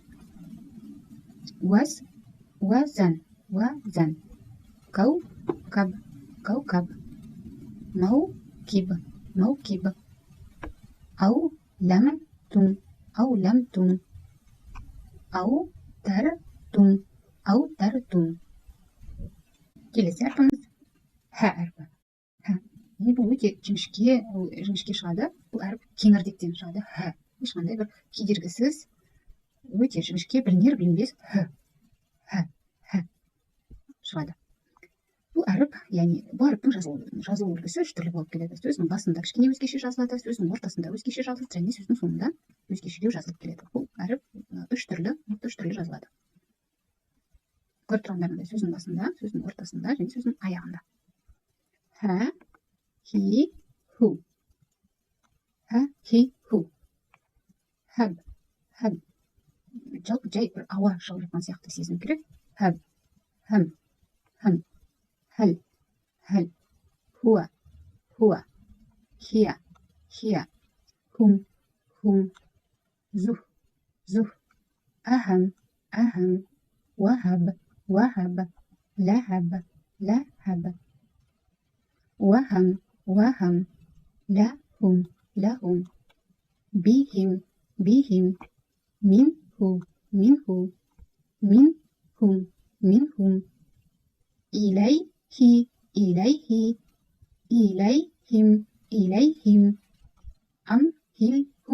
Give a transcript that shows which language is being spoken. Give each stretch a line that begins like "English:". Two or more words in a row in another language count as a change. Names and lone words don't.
Arabic: وزن، وزن، كوكب، كوكب، موكب، موكب، أعلمتم، أعلمتم، أوترتم، أوترتم.
Kazakh: Келесі әрпіміз хә әрпі. Бұл өте жіңішке шығады. Бұл әріп кеңірдектен шығады. Хә. Ешқандай бір кедергісіз, өте жіңішке, білінер білінбес хә шығады. Бұл әріп, яғни бұл әріптің жазылу үлгісі үш түрлі болып келеді. Сөздің басында кішкене өзгеше жазылады, сөздің ортасында өзгеше жазылады, және сөздің соңында өзгешелеу жазылып келеді. Бұл әріп үш түрлі жазылады. Көріп тұрғандарыңыздай, сөздің басында, сөздің ортасында және сөздің аяғында. Хә, хи, ху. Хә, хи, ху. Хәб, хәб. Жалпы жай бір ауа шығып жатқан сияқты сезім керек. Хәб, хәм, хәм, хәл, хәл, хуа, хуа, хия, хия, хум, хум, зух, зух, ахам,
Arabic: أهم، وهب، وهب، لهب، لهب، وهم، وهم، لهم، لهم، بهم، بهم، منه، منه، منهم، منهم، إليه، إليه, إليهم، إليهم، أمهل,